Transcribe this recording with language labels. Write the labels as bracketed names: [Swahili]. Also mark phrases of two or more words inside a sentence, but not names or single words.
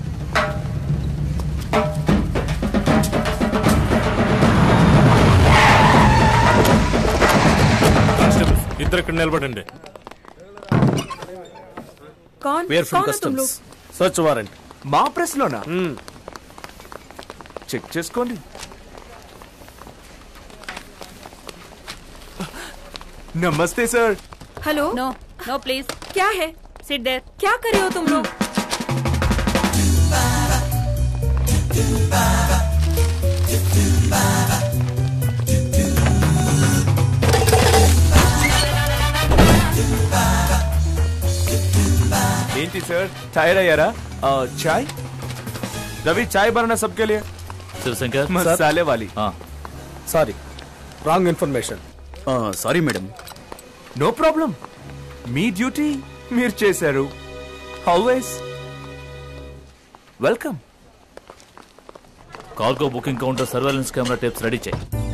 [Telugu] ఇద్దరు ఇక్కడ నిలబడండి. [English] search warrant [Telugu] మా ప్రెస్ లోనా? చెక్ చేసుకోండి. [Hindi] नमस्ते सर. [English] Hello. No please. [Hindi] क्या है? [English] Sit there. [Hindi] क्या कर रहे हो तुम लोग? [Telugu] ఏంటి సార్ టైర్ అయ్యారా? చాయ్ రవి, [Hindi] చాయ్ बनाना सबके लिए. [Telugu] శివశంకర్ [Hindi] मसाले वाली. [English] Sorry, wrong information. Sorry madam. no problem. [Telugu] మీ డ్యూటీ మీరు చేశారు. [English] Always welcome. Cargo booking counter surveillance camera tapes ready చేయి.